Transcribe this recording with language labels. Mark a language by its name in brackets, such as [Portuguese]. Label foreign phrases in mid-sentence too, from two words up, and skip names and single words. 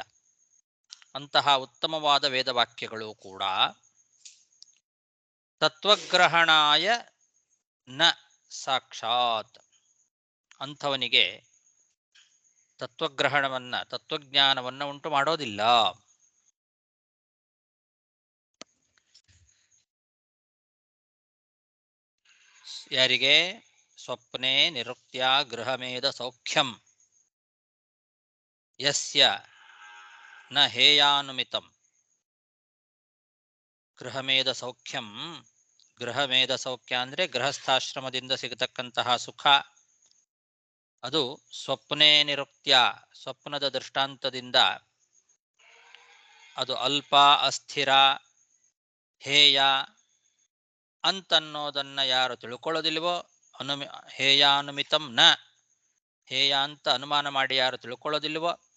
[Kannada] ಅಂತಹ ಉತ್ತಮವಾದ ವೇದವಾಕ್ಯಗಳು ಕೂಡ [Sanskrit] ತತ್ವಗ್ರಹಣಾಯ ನ ಸಾಕ್ಷಾತ್, [Kannada] ಅಂಥವನಿಗೆ ತತ್ವಜ್ಞಾನವನ್ನ ಉಂಟು ಮಾಡೋದಿಲ್ಲ. ಯಾರಿಗೆ? [Sanskrit] ಸ್ವಪ್ನೆ ನಿರುಕ್ತ್ಯ ಗೃಹಮೇಧ ಸೌಖ್ಯಂ ಯಸ್ಯ ನ ಹೇಯಾನುಮಿತಂ. ಗೃಹಮೇಧ ಸೌಖ್ಯಂ, ಗೃಹಮೇಧ ಸೌಖ್ಯ [Kannada] ಅಂದರೆ ಗೃಹಸ್ಥಾಶ್ರಮದಿಂದ ಸಿಗತಕ್ಕಂತಹ ಸುಖ. ಅದು [Sanskrit] ಸ್ವಪ್ನೇ ನಿರುಕ್ತ್ಯ, [Kannada] ಸ್ವಪ್ನದ ದೃಷ್ಟಾಂತದಿಂದ ಅದು ಅಲ್ಪ, ಅಸ್ಥಿರ, ಹೇಯ ಅಂತನ್ನೋದನ್ನ ಯಾರು ತಿಳ್ಕೊಳ್ಳೋದಿಲ್ವೋ, [Sanskrit] ಹೇಯಾನುಮಿತಂ ನ, [Kannada] ಹೇಯ ಅಂತ ಅನುಮಾನ ಮಾಡಿ ಯಾರು ತಿಳ್ಕೊಳ್ಳೋದಿಲ್ವೋ,